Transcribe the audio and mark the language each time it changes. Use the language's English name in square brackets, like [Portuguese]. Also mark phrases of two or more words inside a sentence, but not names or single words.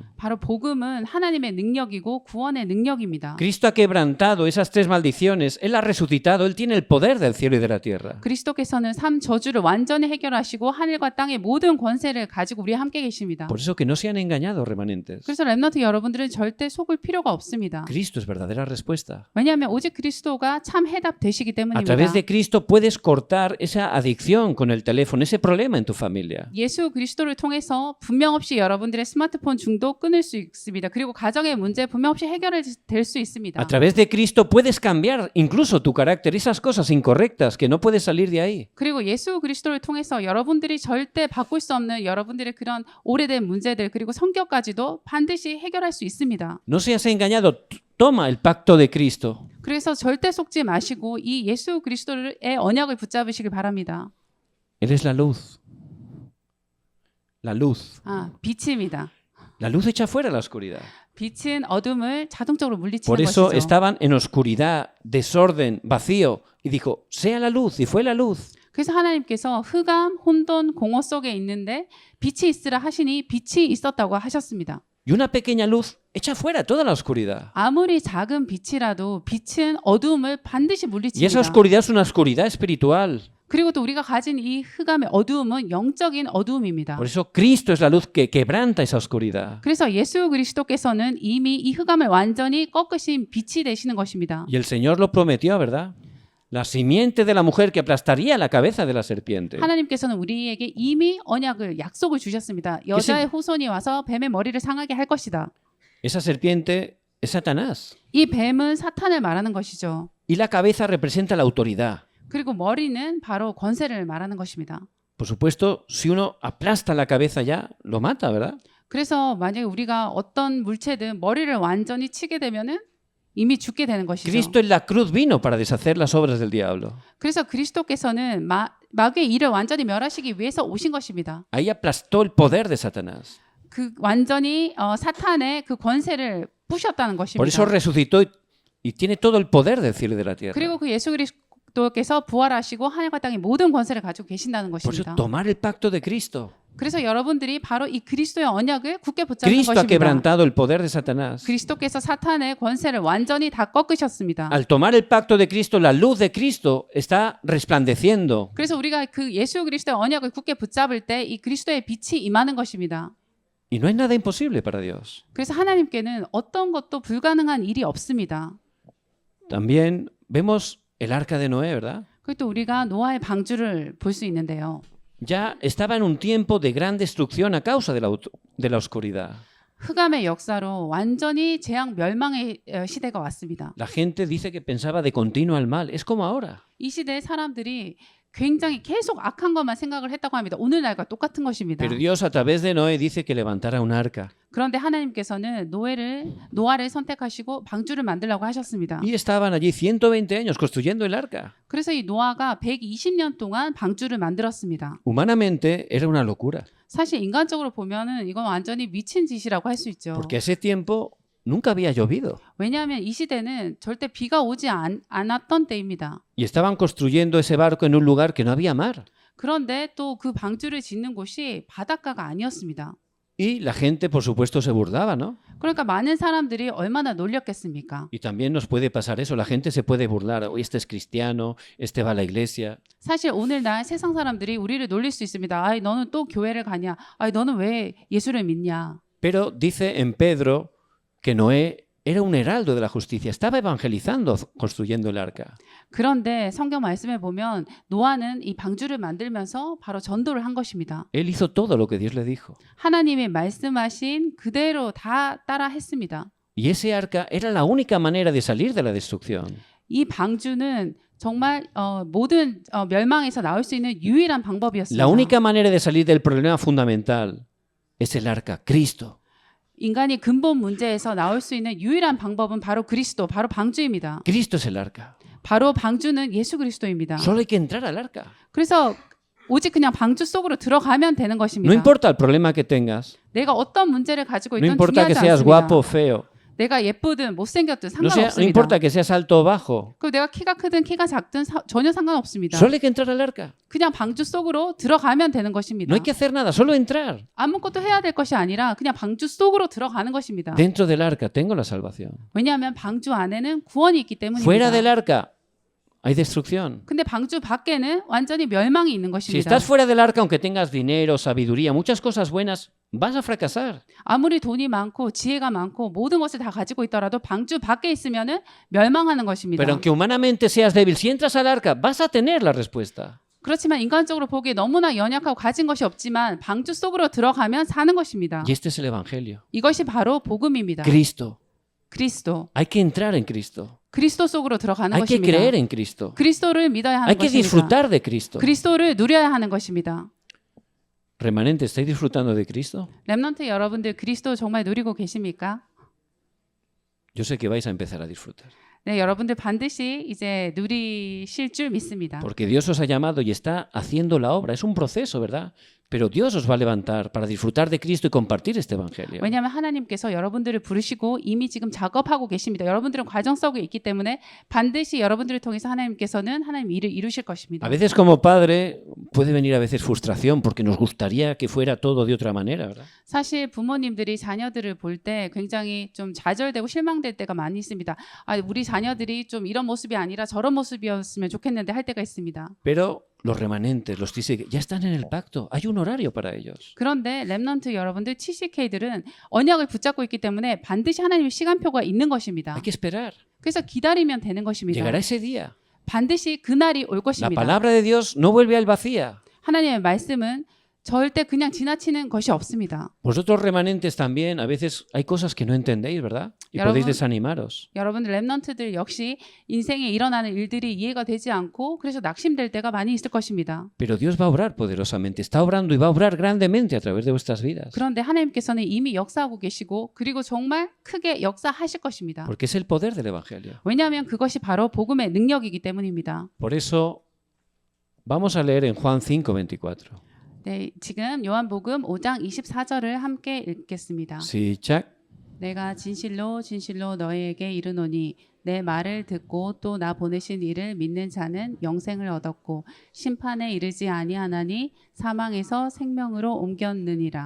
[Korean] 바로 복음은 하나님의 능력이고 구원의 능력입니다. [Spanish] Cristo ha quebrantado esas tres maldiciones, Él ha resucitado, Él tiene el poder del cielo y de la tierra. [Korean] 그리스도께서는 삼 저주를 완전히 해결하시고 하늘과 땅의 모든 권세를 가지고 우리와 함께 계십니다. [Spanish] Por eso que no sean engañados, remanentes. [Korean] 그래서 렘넌트 여러분들은 절대 속을 필요가 없습니다. [Spanish] Cristo es verdadera respuesta. [Korean] 왜냐하면 오직 그리스도가 참 해답 되시기 [Spanish] A [Korean] 때문입니다. [Spanish] través de Cristo puedes cortar esa adicción con el teléfono, ese problema en tu familia. [Korean] 예수 그리스도를 통해서 분명 없이 여러분들의 스마트폰 중독 끊을 수 있습니다. 그리고 가정의 문제 분명 없이 해결될 수 있습니다. [Spanish] A través de Cristo puedes cambiar incluso tu carácter, esas cosas incorrectas que no puedes salir de ahí. [Korean] 그리고 예수 그리스도를 통해서 여러분들이 절대 바꿀 수 없는 여러분들의 그런 오래된 문제들 그리고 성격까지도 반드시 해결할 수 있습니다. [Spanish] No seas engañado, toma el pacto de Cristo. [Korean] 그래서 절대 속지 마시고 이 예수 그리스도의 언약을 붙잡으시길 바랍니다. [Spanish] Él es la luz. La luz. [Korean] 빛입니다. [Spanish] La luz echa fuera la oscuridad. [Korean] 빛은 어둠을 자동적으로 물리치는 [Spanish] Por eso [Korean] 것이죠. [Spanish] estaban en oscuridad, desorden, vacío. Y dijo, sea la luz. Y fue la luz. [Korean] 그래서 하나님께서 흑암, 혼돈, 공허 속에 있는데 빛이 있으라 하시니 빛이 있었다고 하셨습니다. [Spanish] Y una pequeña luz echa fuera toda la oscuridad. [Korean] 아무리 작은 빛이라도 빛은 어두움을 반드시 [Spanish] Y esa [Korean] 물리칩니다. [Spanish] oscuridad es una oscuridad espiritual. [Korean] 그리고 또 우리가 가진 이 흑암의 어두움은 영적인 어두움입니다. [Spanish] Por eso Cristo es la luz que quebranta esa oscuridad. [Korean] 그래서 예수 그리스도께서는 이미 이 흑암을 완전히 꺾으신 빛이 되시는 것입니다. [Spanish] Y el Señor lo prometió, ¿verdad? La simiente de la mujer que aplastaría la cabeza de la serpiente. [Korean] 하나님께서는 우리에게 이미 언약을 약속을 주셨습니다. 여자의 후손이 와서 뱀의 머리를 상하게 할 것이다. [Spanish] Esa serpiente es Satanás. [Korean] 이 뱀은 사탄을 말하는 것이죠. [Spanish] Y la cabeza representa la autoridad. [Korean] 그리고 머리는 바로 권세를 말하는 것입니다. [Spanish] Por supuesto, si uno aplasta la cabeza ya, lo mata, ¿verdad? [Korean] 그래서 만약에 우리가 어떤 물체든 머리를 완전히 치게 되면은 이미 죽게 되는 것이죠. [Spanish] Cristo en la cruz vino para deshacer las obras del diablo. [Korean] 그래서 그리스도께서는 마귀의 일을 완전히 멸하시기 위해서 오신 것입니다. [Spanish] Ahí aplastó el poder de Satanás. [Korean] 그 완전히 사탄의 그 권세를 부셨다는 것입니다. [Spanish] Por eso resucitó y tiene todo el poder del cielo y de la tierra. [Korean] 그리고 그 예수 그리스도께서 부활하시고 하늘과 땅의 모든 권세를 가지고 계신다는 [Spanish] Por eso [Korean] 것입니다. [Spanish] tomar el pacto de Cristo. [Korean] 그래서 여러분들이 바로 이 그리스도의 언약을 굳게 붙잡는 [Spanish] Cristo ha [Korean] 것입니다. [Spanish] quebrantado el poder de Satanás. [Korean] 그리스도께서 사탄의 권세를 완전히 다 꺾으셨습니다. [Spanish] Al tomar el pacto de Cristo, la luz de Cristo está resplandeciendo. [Korean] 그래서 우리가 그 예수 그리스도의 언약을 굳게 붙잡을 때 이 그리스도의 빛이 임하는 것입니다. [Spanish] Y no hay nada imposible para Dios. [Korean] 그래서 하나님께는 어떤 것도 불가능한 일이 없습니다. [Spanish] También vemos el arca de Noé, ¿verdad? [Korean] 그리고 또 우리가 노아의 방주를 볼 수 있는데요. [Spanish] Ya estaba en un tiempo de gran destrucción a causa de la oscuridad. [Korean] 흑암의 역사로 완전히 재앙 멸망의 시대가 왔습니다. [Spanish] La gente dice que pensaba de continuo al mal. Es como ahora. [Korean] 이 시대의 사람들이 굉장히 계속 악한 것만 생각을 했다고 합니다. 오늘날과 똑같은 것입니다. [Spanish] Pero Dios a través de Noé dice que levantara un arca. [Korean] 그런데 하나님께서는 노아를 선택하시고 방주를 만들라고 하셨습니다. [Spanish] Y estaban allí 120 años construyendo el arca. [Korean] 그래서 이 노아가 120년 동안 방주를 만들었습니다. [Spanish] Humanamente era una locura. [Korean] 사실 인간적으로 보면은 이건 완전히 미친 짓이라고 할 수 있죠. [Spanish] Porque ese tiempo nunca había llovido. [Korean] 왜냐하면 이 시대는 절대 비가 오지 않았던 때입니다. [Spanish] Y estaban construyendo ese barco en un lugar que no había mar. [Korean] 그런데 또 그 방주를 짓는 곳이 바닷가가 아니었습니다. [Spanish] Y la gente, por supuesto, se burlaba, ¿no? [Korean] 그러니까 많은 사람들이 얼마나 놀렸겠습니까? [Spanish] Y también nos puede pasar eso. La gente se puede burlar. Oye, este es cristiano, este va a la iglesia. [Korean] 사실 오늘날 세상 사람들이 우리를 놀릴 수 있습니다. 아이, 너는 또 교회를 가냐? 아이, 너는 왜 예수를 믿냐? [Spanish] Pero dice en Pedro que Noé era un heraldo de la justicia. Estaba evangelizando, construyendo el arca. [Korean] 그런데 성경 말씀에 보면 노아는 이 방주를 만들면서 바로 전도를 한 것입니다. [Spanish] Él hizo todo lo que Dios le dijo. [Korean] 하나님이 말씀하신 그대로 다 따라 했습니다. [Spanish] Y ese arca era la única manera de salir de la destrucción. [Korean] 이 방주는 정말 모든 멸망에서 나올 수 있는 유일한 방법이었습니다. [Spanish] La única manera de salir del problema fundamental es el arca, Cristo. [Korean] 인간이 근본 문제에서 나올 수 있는 유일한 방법은 바로 그리스도, 바로 방주입니다. [Spanish] Cristo es el arca. [Korean] 바로 방주는 예수 그리스도입니다. [Spanish] Solo hay que entrar al arca. [Korean] 그래서 오직 그냥 방주 속으로 들어가면 되는 [Spanish] No [Korean] 것입니다. [Spanish] importa el problema que tengas. [Korean] 내가 어떤 문제를 가지고 [Spanish] No [Korean] 있든 [Spanish] importa que [Korean] 중요하지 [Spanish] seas [Korean] 않습니다. [Spanish] guapo o feo. [Korean] 내가 예쁘든 못생겼든 [Spanish] No [Korean] 상관없습니다. [Spanish] importa que seas alto o bajo. [Korean] 그리고 내가 키가 크든 키가 작든 전혀 상관없습니다. [Spanish] Solo hay que entrar al arca. [Korean] 그냥 방주 속으로 들어가면 되는 것입니다. [Spanish] No hay que hacer nada, solo entrar. [Korean] 아무것도 해야 될 것이 아니라 그냥 방주 속으로 들어가는 것입니다. [Spanish] Dentro del arca tengo la salvación. [Korean] 왜냐하면 방주 안에는 구원이 있기 때문입니다. [Spanish] Fuera del arca hay destrucción. [Korean] 근데 방주 밖에는 완전히 멸망이 있는 [Spanish] Si [Korean] 것입니다. [Spanish] estás fuera del arca, aunque tengas dinero, sabiduría, muchas cosas buenas, vas a fracasar. [Korean] 아무리 돈이 많고 지혜가 많고 모든 것을 다 가지고 있더라도 방주 밖에 있으면은 멸망하는 것입니다. [Spanish] Pero aunque humanamente seas débil, si entras al arca, vas a tener la respuesta. [Korean] 그렇지만 인간적으로 보기에 너무나 연약하고 가진 것이 없지만 방주 속으로 들어가면 사는 것입니다. [Spanish] Y este es el evangelio. [Korean] 이것이 바로 복음입니다. [Spanish] Cristo. [Korean] 그리스도. [Spanish] Hay que entrar en Cristo. [Korean] 그리스도 속으로 들어가는 [Spanish] Hay que [Korean] 것입니다. [Spanish] creer en Cristo. [Korean] 그리스도를 믿어야 하는 [Spanish] Hay que [Korean] 것입니다. [Spanish] disfrutar de Cristo. [Korean] 그리스도를 누려야 하는 것입니다. [Spanish] Remanente, ¿estáis disfrutando de Cristo? [Korean] 렘넌트 여러분들 그리스도 정말 누리고 계십니까? [Spanish] Yo sé que vais a empezar a disfrutar. [Korean] 네, 여러분들 반드시 이제 누리실 줄 믿습니다. [Spanish] Porque Dios os ha llamado y está haciendo la obra. Es un proceso, ¿verdad? Pero Dios os va a levantar para disfrutar de Cristo y compartir este evangelio. [Korean] 왜냐하면 하나님께서 여러분들을 부르시고 이미 지금 작업하고 계십니다. 여러분들은 과정 속에 있기 때문에 반드시 여러분들을 통해서 하나님께서는 하나님 일을 이루실 것입니다. [Spanish] A veces como padre puede venir a veces frustración porque nos gustaría que fuera todo de otra manera, ¿verdad? [Korean] 사실 부모님들이 자녀들을 볼 때 굉장히 좀 좌절되고 실망될 때가 많이 있습니다. 우리 자녀들이 좀 이런 모습이 아니라 저런 모습이었으면 좋겠는데 할 때가 있습니다. [Spanish] Pero los remanentes, los TC, ya están en el pacto. Hay un horario para ellos. [Korean] 그런데 렘넌트 여러분들 TCK들은 언약을 붙잡고 있기 때문에 반드시 하나님의 시간표가 있는 것입니다. [Spanish] Hay que esperar. [Korean] 그래서 기다리면 되는 것입니다. [Spanish] Llegará ese día. [Korean] 반드시 그날이 올 [Spanish] La [Korean] 것입니다. [Spanish] palabra de Dios no vuelve al vacía. [Korean] 하나님의 말씀은 절대 그냥 지나치는 것이 없습니다. [Spanish] Vosotros remanentes también, a veces hay cosas que no entendéis, ¿verdad? Y [Korean] 여러분, [Spanish] podéis desanimaros. [Korean] 여러분들 렘넌트들 역시 인생에 일어나는 일들이 이해가 되지 않고 그래서 낙심될 때가 많이 있을 것입니다. [Spanish] Pero Dios va a obrar poderosamente, está obrando y va a obrar grandemente a través de vuestras vidas. [Korean] 그런데 하나님께서는 이미 역사하고 계시고 그리고 정말 크게 역사하실 것입니다. [Spanish] Porque es el poder del Evangelio. [Korean] 왜냐하면 그것이 바로 복음의 능력이기 때문입니다. [Spanish] Por eso vamos a leer en Juan 5:24. [Korean] 네, 지금 요한복음 5장 24절을 함께 읽겠습니다. 시작. 내가 진실로 진실로 너희에게 이르노니 내 말을 듣고 또 나 보내신 이를 믿는 자는 영생을 얻었고 심판에 이르지 아니하나니 사망에서 생명으로 옮겼느니라.